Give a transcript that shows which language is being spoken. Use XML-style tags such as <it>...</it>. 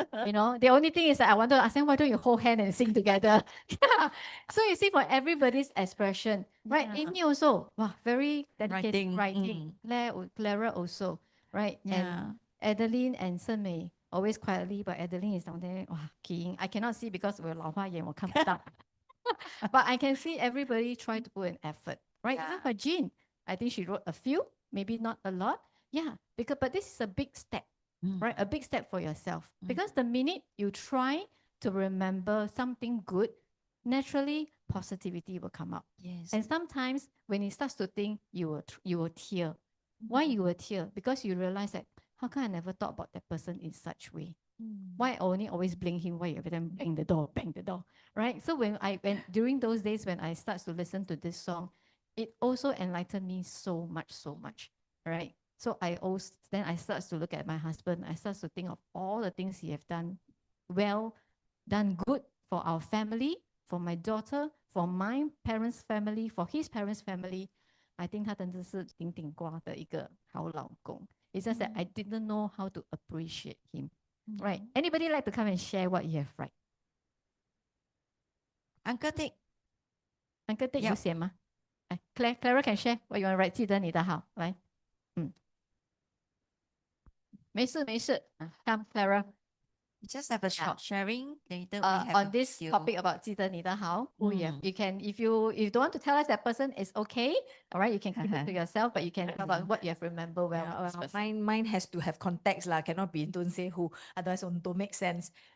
<en>You know, the only thing is that I want to ask them, why don't you hold hand and sing together? Yeah. So you see, for everybody's expression, right? Yeah. Amy also, wow, very dedicated Writing, writing. Clara also, right? Yeah. And Adeline and Sen Mei always quietly, but Adeline is down there, wow, keying. I cannot see because</en> <zh>我有老花眼，我看不到。</zh> <en>But I can see everybody try to put an effort, right? Even Yeah. for Jean, I think she wrote a few, maybe not a lot. Yeah, because but this is a big step, Mm. right? A big step for yourself. Mm. Because the minute you try to remember something good, naturally positivity will come out. Yes. And sometimes when it starts to think, you will tear. Why you will tear? Because you realize that how come I never thought about that person in such way? Why I only always blame him? Why every time bang the door, right? So when during those days when I start to listen to this song, it also enlightened me so much, right? So then I start to look at my husband. I start to think of all the things he have done well, done good for our family, for my daughter, for my parents' family, for his parents' family. I think</en> <zh>他真的是顶顶瓜的一个好老公.</zh> <en>It's just that I didn't know how to appreciate him. Right. Anybody like to come and share what you have right? Uncle Dick. Uncle Dick Yep.</en> <zh>有写吗？来，</zh> <en>Clara can share what you want to write.</en> <zh>记得你的好，来，没事没事，</zh> <en>come Clara. Just have a short sharing. Later we have On a this few. topic about</en> <zh>记得你的好,</zh> <en>who you can, if you don't want to tell us that person, it's okay. All right, you can keep it to yourself, but you can talk about what you have remembered well. Yeah, with this person. mine has to have context lah. Cannot be don't say who, otherwise don't make sense.</en>